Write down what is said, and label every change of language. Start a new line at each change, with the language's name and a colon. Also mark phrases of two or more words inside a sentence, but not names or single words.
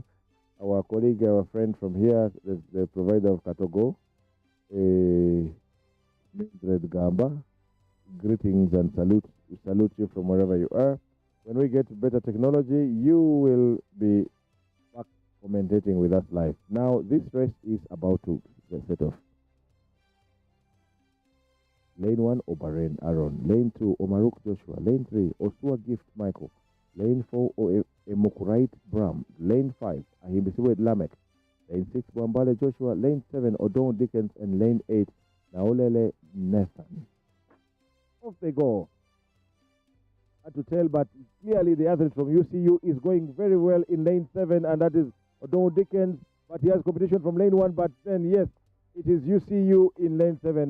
English: Our colleague, our friend from here, the provider of Katogo, Mildred Gamba. Greetings and salute. We salute you from wherever you are. When we get better technology, you will be back commentating with us live. Now, this race is about to get set off. Lane 1, Obarene Aaron. Lane 2, Omaruk Joshua. Lane 3, Osua Gift Michael. Lane 4, Emukurait Bram. Lane 5, Ahimbisiwe Lamek. Lane 6, Mwambale Joshua. Lane 7, Odon Dickens. And Lane 8, Naulele Nathan. Off they go. Hard to tell, but clearly the athlete from UCU is going very well in lane 7, and that is Odon Dickens. But he has competition from lane 1, but then, yes, it is UCU in lane 7.